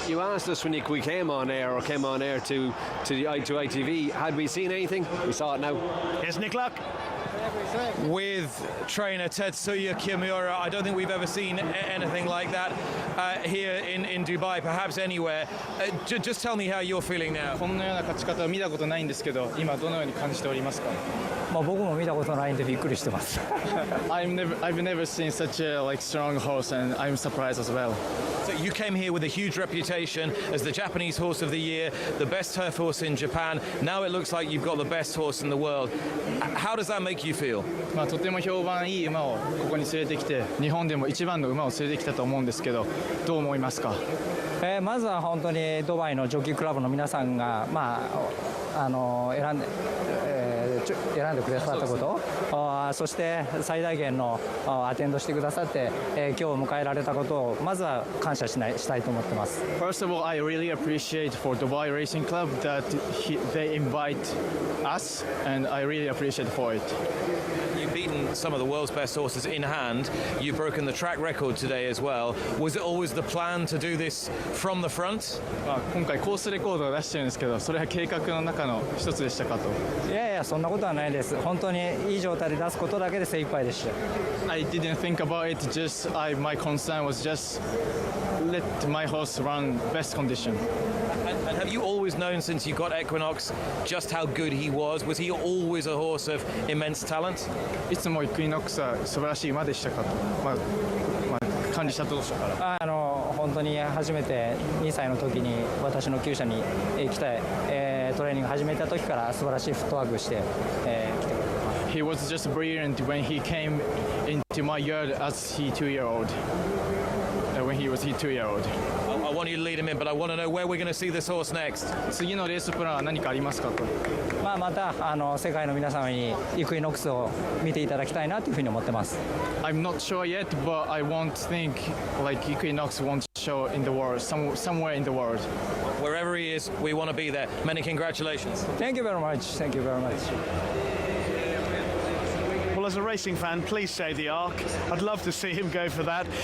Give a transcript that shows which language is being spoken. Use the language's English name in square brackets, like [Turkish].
[English] You asked us when we came on air to ITV, had we seen anything? We saw it now. Here's Nick Luck. With trainer Tetsuya Kimura, I don't think we've ever seen anything like that here in Dubai, perhaps anywhere. Just tell me how you're feeling now. [Japanese] こんなような勝ち方は見たことないんですけど、今どのように感じておりますか？僕も見たことないんでびっくりしてます。 [English] I've never seen such a strong horse, and I'm surprised as well. So you came here with a huge reputation as the Japanese horse of the year, the best turf horse in Japan. Now it looks like you've got the best horse in the world. How does that make you feel? [Japanese] とても評判いい馬をここに連れてきて、日本でも一番の馬を連れてきたと思うんですけど、どう思いますか？まずは本当にドバイのジョッキークラブの皆さんが選んでくださったこと、そして最大限のアテンドしてくださって、今日を迎えられたことをまずは感謝したいと思ってます。 [English] First of all, I really appreciate for Dubai Racing Club that they invite us, and I really appreciate for it. You've beaten some of the world's best horses in hand. You've broken the track record today as well. Was it always the plan to do this from the front? [Japanese] 今回コースレコードを出してるんですけど、それは計画の中の一つでしたかと。いやいや、そんなことはないです。本当にいい状態で出すことだけで精一杯でした。 [English] I didn't think about it. My concern was just let my horse run best condition. And have you always known since you got Equinox just how good he was? Was he always a horse of immense talent? [Japanese] いつもイクイノックスは素晴らしい馬でしたかと。感じしたとしたから。本当に初めて2歳の時に私の厩舎に来て、トレーニング始めた時から素晴らしいフットワークして、来てくれた。 [English] He was just brilliant when he came into my yard as he 2-year-old. When he was 2-year-old. I want you to lead him in, but I want to know where we're going to see this horse next. [Japanese] 次のレースプランは何かありますかと。また世界の皆様にイクイノックスを見ていただきたいなというふうに思ってます。 [English] I'm not sure yet, but I won't think like Equinox won't show in the world, somewhere in the world. Wherever he is, we want to be there. Many congratulations. Thank you very much. Thank you very much. Well, as a racing fan, please say the Arc. I'd love to see him go for that.